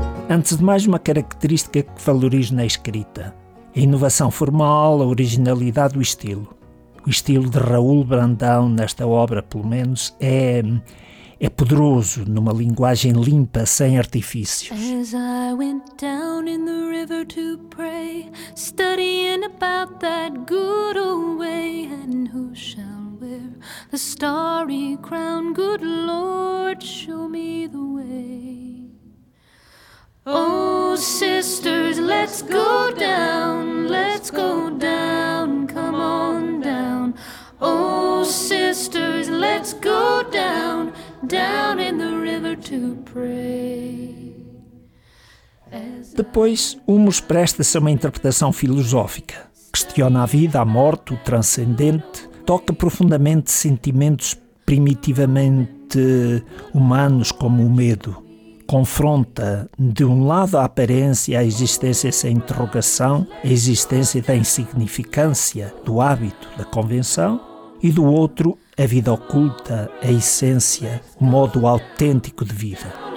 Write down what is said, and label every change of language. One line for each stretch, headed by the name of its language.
Portuguese: Antes de mais, uma característica que valorizo na escrita: a inovação formal, a originalidade do estilo. O estilo de Raul Brandão, nesta obra pelo menos, é poderoso, numa linguagem limpa, sem artifícios.
English: As I went down in the river to pray, studying about that good old way, and who shall wear the starry crown, good Lord, show me the way. Oh, sisters, let's go down, come on down. Oh, sisters, let's go down, down in the river to pray.
Portuguese: Depois, Humus presta-se a uma interpretação filosófica. Questiona a vida, a morte, o transcendente. Toca profundamente sentimentos primitivamente humanos, como o medo. Confronta, de um lado, a aparência, a existência sem interrogação, a existência da insignificância, do hábito, da convenção, e do outro, a vida oculta, a essência, o modo autêntico de vida.